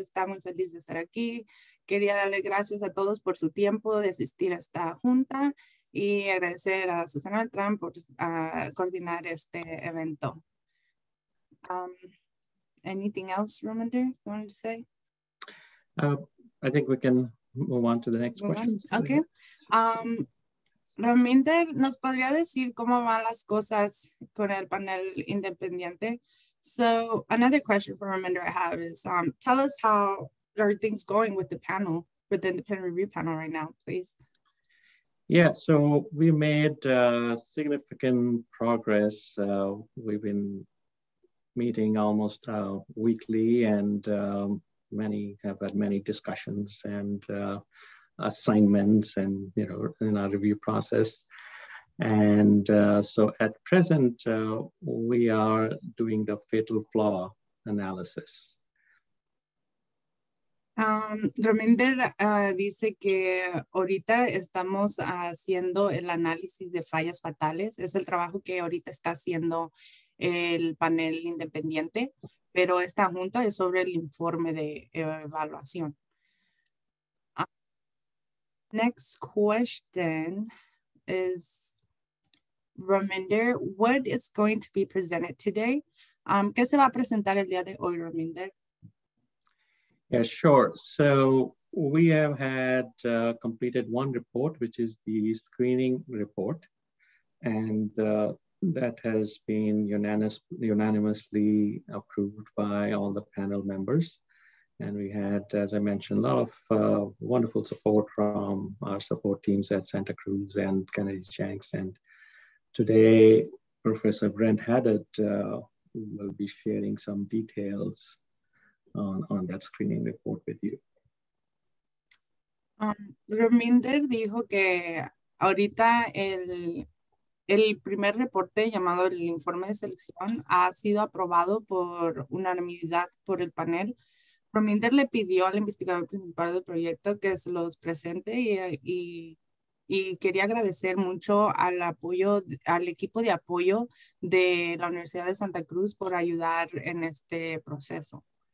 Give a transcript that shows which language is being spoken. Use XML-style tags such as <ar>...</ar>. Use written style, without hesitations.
<es>Está muy feliz de estar aquí. Quería darle gracias a todos por su tiempo de asistir a esta junta y agradecer a Azucena Beltrán por coordinar este evento.</es> <en>Anything else, Rominder, you wanted to say? I think we can move on to the next question. Okay.</en> <es>Rominder, ¿nos podría decir cómo van las cosas con el panel independiente?</es> <en>So another question for Rominder I have is, tell us how are things going with the panel, with the independent review panel right now, please? Yeah, so we made significant progress. We've been meeting almost weekly, and many have had many discussions and assignments, and in our review process. And so at present, we are doing the fatal flaw analysis.</en> <es>Reminder dice que ahorita estamos haciendo el análisis de fallas fatales. Es el trabajo que ahorita está haciendo el panel independiente, pero esta junta es sobre el informe de evaluación.</es> <en>Next question is, Reminder, what is going to be presented today?</en> <es>¿Qué se va a presentar el día de hoy, Reminder?</es> <en>Yeah, sure. So we have had completed one report, which is the screening report, and that has been unanimously approved by all the panel members. And we had, as I mentioned, a lot of wonderful support from our support teams at Santa Cruz and Kennedy Shanks. And today, Professor Brent Haddad will be sharing some details on that screening report with you.</en> <es>Reminder dijo que ahorita el primer reporte llamado el informe de selección ha sido aprobado por unanimidad por el panel. Reminder le pidió al investigador principal del proyecto que se los presente y quería agradecer mucho al equipo de apoyo de la Universidad de Santa Cruz por ayudar en este proceso.</es>